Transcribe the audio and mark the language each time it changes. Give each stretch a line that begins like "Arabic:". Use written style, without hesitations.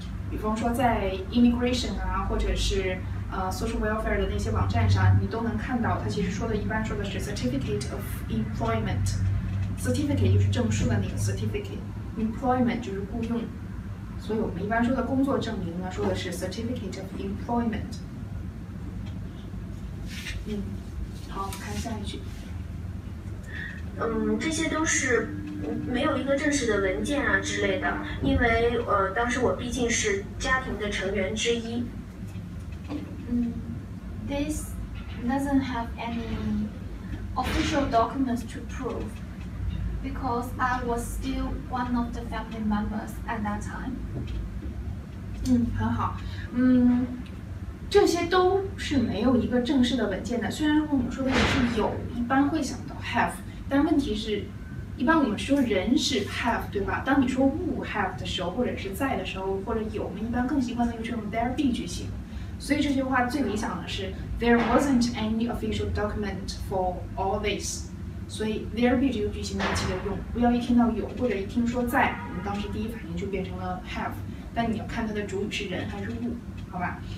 Chinese: 比方说在 immigration 啊，或者是social welfare 的那些网站上，你都能看到，它其实一般说的是
English: certificate of employment。
Chinese: certificate 就是证书的那个 certificate，employment 就是雇佣，所以我们一般说的工作证明呢，说的是 certificate of employment。好，看下一句。这些都是没有一个正式的文件啊之类的，因为当时我毕竟是家庭的成员之一。
English: This doesn't have any official documents to prove because I was still one of the family members at that time.
Chinese: 很好。这些都是没有一个正式的文件的。虽然我们说的也是有，一般会想到 have， 但问题是，一般我们说人是 have， 对吧？当你说物 have 的时候，或者是在的时候，或者有，我们一般更习惯的就是用 there be 句型。所以这句话最理想的是
English: There wasn't any official document for all this。
Chinese: 所以 there be 这个句型你记得用，不要一听到有或者一听说在，我们当时第一反应就变成了 have， 但你要看它的主语是人还是物，好吧？